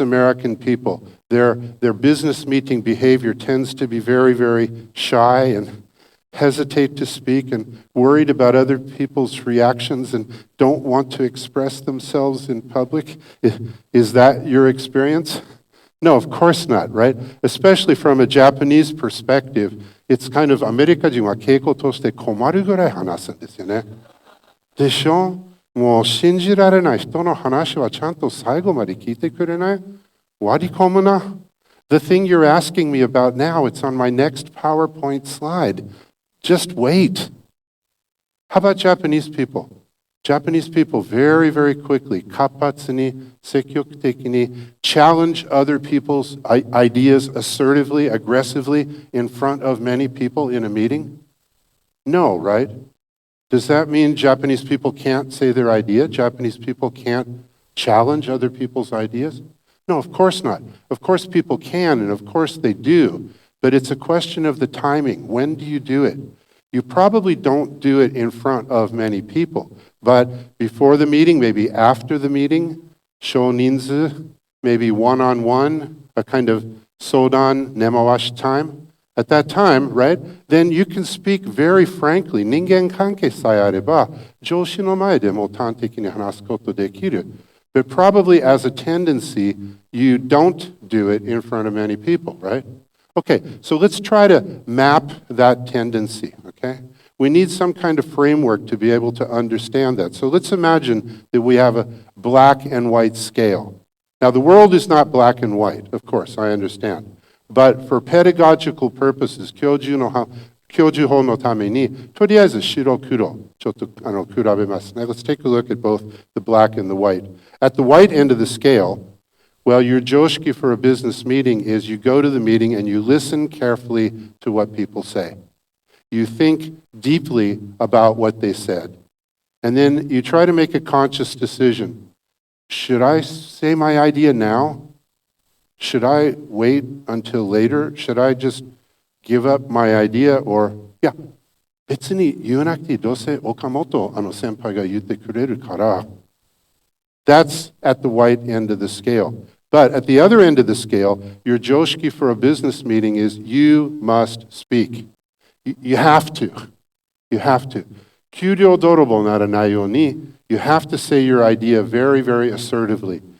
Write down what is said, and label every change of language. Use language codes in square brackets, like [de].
[en] American people, their business meeting behavior tends to be very, very shy and hesitate to speak and worried about other people's reactions and don't want to express themselves in public. Is that your experience? No, of course not, right? Especially from a Japanese perspective, it's kind of [ja] アメリカ人は傾向として困るぐらい話すんですよね。でしょ？もう信じられない人の話はちゃんと最後まで聞いてくれない？割り込むな。 [en] The thing you're asking me about now, it's on my next PowerPoint slide. Just wait. How about Japanese people? Japanese people very, very quickly, [ja] 活発に、積極的に [en] challenge other people's ideas assertively, aggressively in front of many people in a meeting? No, right? Does that mean Japanese people can't say their idea? Japanese people can't challenge other people's ideas? No, of course not. Of course people can, and of course they do. But it's a question of the timing. When do you do it? You probably don't do it in front of many people. But before the meeting, maybe after the meeting, shoninzu, maybe one-on-one, a kind of sodan nemawashi time. At that time, right, then you can speak very frankly. [ja] 人間関係さえあれば、上司の前でも端的に話すことできる。 [en] But probably as a tendency, you don't do it in front of many people, right? Okay, so let's try to map that tendency, okay? We need some kind of framework to be able to understand that. So let's imagine that we have a black and white scale. Now, the world is not black and white, of course, I understand. But for pedagogical purposes, [ja] 教授法のために、とりあえず白黒、ちょっと比べますね。 [en] Let's take a look at both the black and the white. At the white end of the scale, well, your joshiki for a business meeting is you go to the meeting and you listen carefully to what people say. You think deeply about what they said. And then you try to make a conscious decision. should I say my idea now? Should I wait until later? Should I just give up my idea? Or, yeah, [ja] 別に言わなくていい。どうせ岡本先輩が言ってくれるから。 [en] That's at the white end of the scale. But at the other end of the scale, your joshiki for a business meeting is you must speak. You have to. You have to. [ja] 給料泥棒ならないように [en] you have to say your idea very, very assertively.